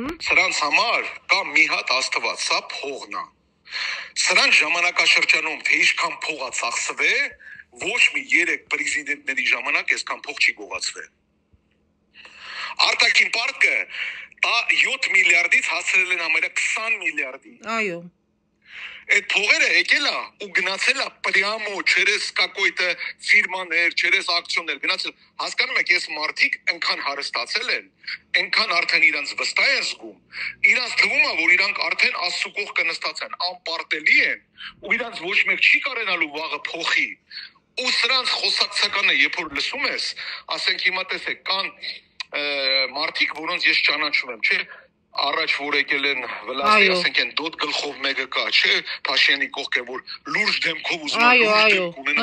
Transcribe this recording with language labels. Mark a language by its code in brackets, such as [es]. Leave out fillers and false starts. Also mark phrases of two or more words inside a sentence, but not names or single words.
[hy] Սրանց համար կա մի հատ Աստված, սա փողն է։ Սրանց ժամանակաշրջանում թե ինչքան փող է ծախսվել, ոչ մի 3 պրեզիդենտների ժամանակ այսքան փող չի գողացվել։ Արտաքին պարտքը 7 միլիարդից հասցրել են ամենը 20 միլիարդի։ Այո։ Այդ փողերը եկել է ու գնացել է [ru] прямо через какой-то [hy] ֆիրմաներ, через ակցիոներ գնացել։ Հասկանում եք, ես մարդիկ այնքան հարստացել են, այնքան արդեն իրանց վստահ են զգում, իրանց թվում է, որ իրանք արդեն Աստծո կողքը նստած են, անպարտելի են, ու իրանց ոչ մեկ չի կարենալու վաղը փոխի։ Ու սրանց խոսակցականը երբ որ լսում ես, ասենք հիմա տեսեք, կան մարդիկ, որոնց ես ճանաչում եմ, չէ՞, առաջ որ եկել են վլաստի, ասենք են դոտ գլխով մեկը կա, չէ՞, Փաշինյանի կողքը, որ լուրջ դեմքով ուզում է լուրջ դեմք ունենա։